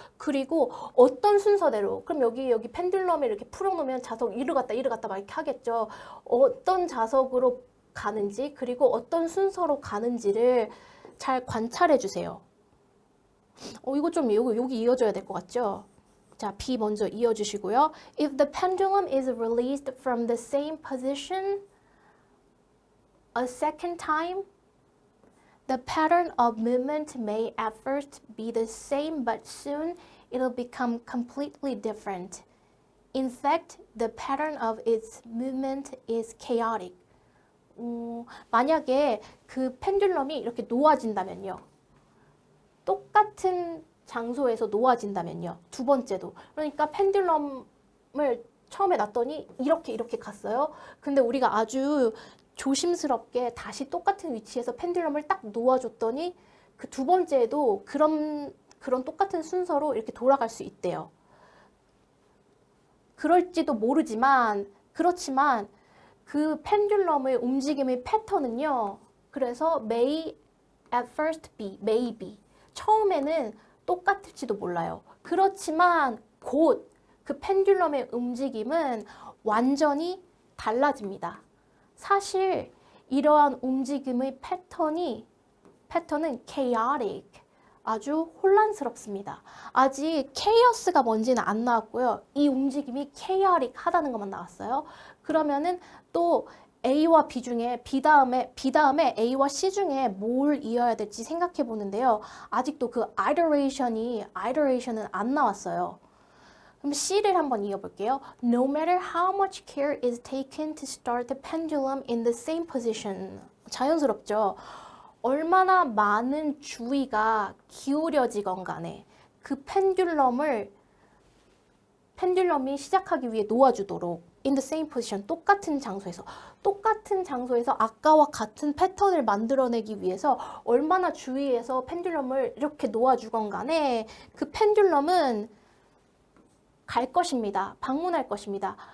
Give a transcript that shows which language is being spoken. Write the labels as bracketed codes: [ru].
[ko] 그리고 어떤 순서대로, 그럼 여기 펜듈럼을 이렇게 풀어놓으면 자석 이리 갔다 막 이렇게 하겠죠. 어떤 자석으로 가는지, 그리고 어떤 순서로 가는지를 잘 관찰해 주세요. 이거 좀 여기 이어져야 될 것 같죠? 자, B 먼저 이어주시고요. [en] If the pendulum is released from the same position a second time, the pattern of movement may at first be the same, but soon it'll become completely different. In fact, the pattern of its movement is chaotic. [ko] 만약에 그 펜듈럼이 이렇게 놓아진다면요. 똑같은 장소에서 놓아진다면요. 두 번째도. 그러니까 펜듈럼을 처음에 놨더니 이렇게 갔어요. 근데 우리가 아주 조심스럽게 다시 똑같은 위치에서 펜듈럼을 딱 놓아줬더니 그 두 번째에도 그런 똑같은 순서로 이렇게 돌아갈 수 있대요. 그럴지도 모르지만 그렇지만 그 펜듈럼의 움직임의 패턴은요. 그래서 [en] may at first be, maybe. [ko] 처음에는 똑같을지도 몰라요. 그렇지만 곧 그 펜듈럼의 움직임은 완전히 달라집니다. 사실 이러한 움직임의 패턴은 chaotic, 아주 혼란스럽습니다. 아직 chaos가 뭔지는 안 나왔고요. 이 움직임이 chaotic 하다는 것만 나왔어요. 그러면은 또 A와 B 중에 B 다음에 A와 C 중에 뭘 이어야 될지 생각해 보는데요. 아직도 그 iteration은 안 나왔어요. 그럼 C를 한번 이어볼게요. [en] No matter how much care is taken to start the pendulum in the same position. [ko] 자연스럽죠. 얼마나 많은 주의가 기울여지건 간에 그 펜듈럼이 시작하기 위해 놓아주도록 [en] in the same position, [ko] 똑같은 장소에서 아까와 같은 패턴을 만들어내기 위해서 얼마나 주의해서 펜듈럼을 이렇게 놓아주건 간에 그 펜듈럼은 갈 것입니다. 방문할 것입니다.